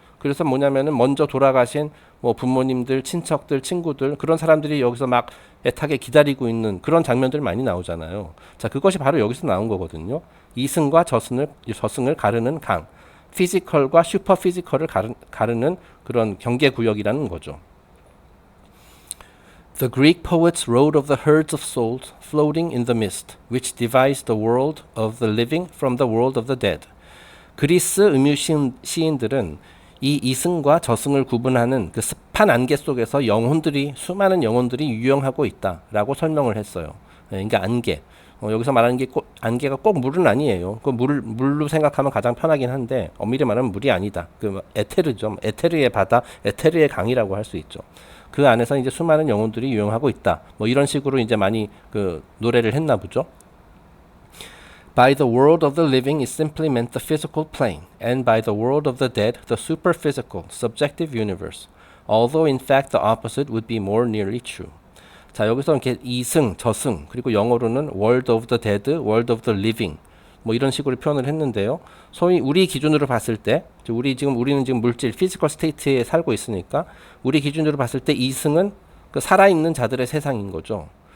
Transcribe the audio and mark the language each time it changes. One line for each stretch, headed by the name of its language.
Korean: 그래서 뭐냐면은 먼저 돌아가신 뭐 부모님들, 친척들, 친구들, 그런 사람들이 여기서 막 애타게 기다리고 있는 그런 장면들 많이 나오잖아요. 자, 그것이 바로 여기서 나온 거거든요. 이승과 저승을 가르는 강, 피지컬과 슈퍼 피지컬을 가르는 그런 경계 구역이라는 거죠.
English: The Greek poets wrote of the herds of souls floating in the mist, which divides the world of the living from the world of the dead.
Korean: 그리스 음유 시인들은 이 이승과 저승을 구분하는 그 습한 안개 속에서 수많은 영혼들이 유영하고 있다라고 설명을 했어요. 그러니까 안개. 여기서 말하는 게 안개가 꼭 물은 아니에요. 그 물로 생각하면 가장 편하긴 한데, 엄밀히 말하면 물이 아니다. 그 에테르죠. 에테르의 바다, 에테르의 강이라고 할 수 있죠. 그 안에서 이제 수많은 영혼들이 유영하고 있다. 뭐 이런 식으로 이제 많이 그 노래를 했나 보죠.
English: By the world of the living is simply meant the physical plane, and by the world of the dead, the superphysical, subjective universe. Although in fact the opposite would be more nearly true.
Korean: 자, 여기서 이렇게 이승, 저승, 그리고 영어로는
English: world of the dead, world of the living,
Korean: 뭐 이런 식으로 표현을 했는데요. 소위 우리 기준으로 봤을 때, 우리는 지금 물질, 피지컬 스테이트에 살고 있으니까 우리 기준으로 봤을 때 이승은 그 살아있는 자들의 세상인 거죠.